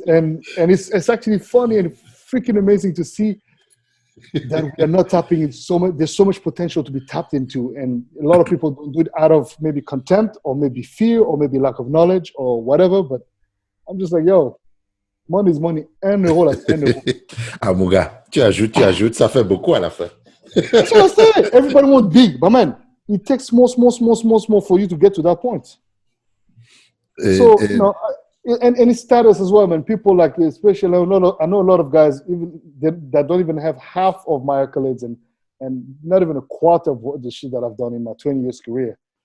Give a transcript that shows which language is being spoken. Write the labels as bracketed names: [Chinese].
[English] And it's actually funny and freaking amazing to see that we are not tapping into so much. There's so much potential to be tapped into, and a lot of people don't do it out of maybe contempt or maybe fear or maybe lack of knowledge or whatever. But I'm just like, yo, money is money. [French] Un euro, là, un euro. Ah, mon gars, tu ajoutes, ça fait beaucoup à la fin. [English] That's what I say. Everybody wants big, but man, it takes small for you to get to that point. And its status as well, man. People like, especially, I know a lot of guys even that don't even have half of my accolades and not even a quarter of the shit that I've done in my 20 years career.